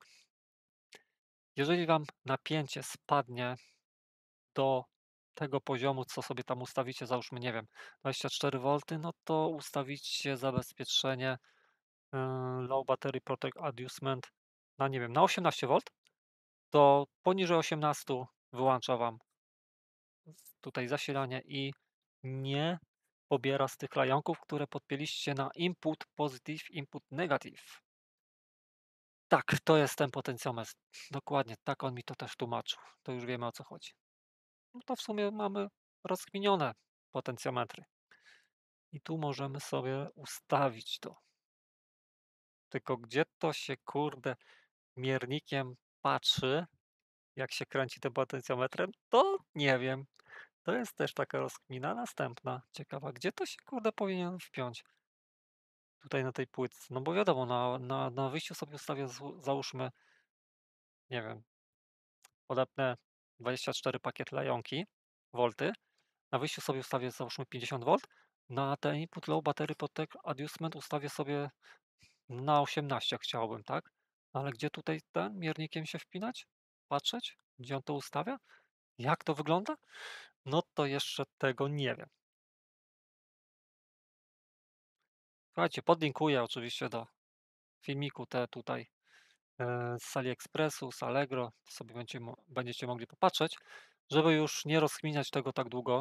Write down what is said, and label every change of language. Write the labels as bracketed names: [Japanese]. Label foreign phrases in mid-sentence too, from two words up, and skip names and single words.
[Polish] Jeżeli wam napięcie spadnie do tego poziomu, co sobie tam ustawicie, załóżmy, nie wiem, 24 V, no to ustawicie zabezpieczenie [English] Low Battery Protect Adjustment [Polish] na, nie wiem, na 18 V, to poniżej 18 wyłącza wam tutaj zasilanie i nie pobiera z tych lajonków, które podpięliście na [English] input positive, input negative. [Polish] Tak, to jest ten potencjometr. Dokładnie, tak on mi to też tłumaczył. To już wiemy, o co chodzi. No to w sumie mamy rozkminione potencjometry. I tu możemy sobie ustawić to. Tylko gdzie to się, kurde, miernikiem patrzy, jak się kręci tym potencjometrem, to nie wiem. To jest też taka rozkmina następna, ciekawa. Gdzie to się, kurde, powinien wpiąć? Tutaj na tej płytce. No bo wiadomo, na wyjściu sobie ustawię, załóżmy, nie wiem, podepnę 24 pakiet lajonki, wolty. Na wyjściu sobie ustawię, załóżmy, 50 V. Na ten [English] input low battery protect adjustment [Polish] ustawię sobie na 18, jak chciałbym, tak? Ale gdzie tutaj ten miernikiem się wpinać? Patrzeć? Gdzie on to ustawia? Jak to wygląda? No to jeszcze tego nie wiem. Słuchajcie, podlinkuję oczywiście do filmiku te tutaj z AliExpressu, z Allegro, to sobie będziecie mogli popatrzeć, żeby już nie rozkminiać tego tak długo.